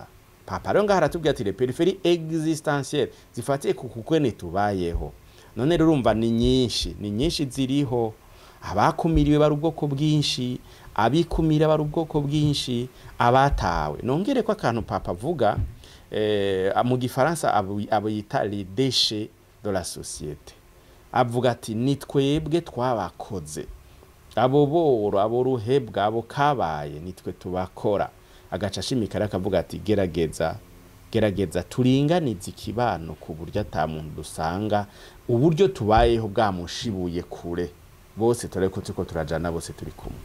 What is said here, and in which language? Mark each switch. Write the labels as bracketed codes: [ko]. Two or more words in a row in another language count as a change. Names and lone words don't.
[rn] Papa rero ngaha aratubwira ati [fr] peripherie existentielle [rn] zifatiye ku kukwene tubayeho. None urumva ni nyinshi ziriho. Abakumiriwe bari ubwoko bwinshi, abikumira bari ubwoko bwinshi, abatawe. Nongere ko akantu papa avuga mu gifaransa abo yita [fr] les déchets de la société. [rn] Avuga ati ni twebwe twabakoze, abo boro, abo ruhebwa, abo kabaye nitwe tubakora. Agaca ashimikara akavuga ati gerageza turinganize ikibano ku buryo ata muntu dusanga uburyo tubayeho bwamushibuye kure, bose tureko tuko turajana, bose turi kumwe.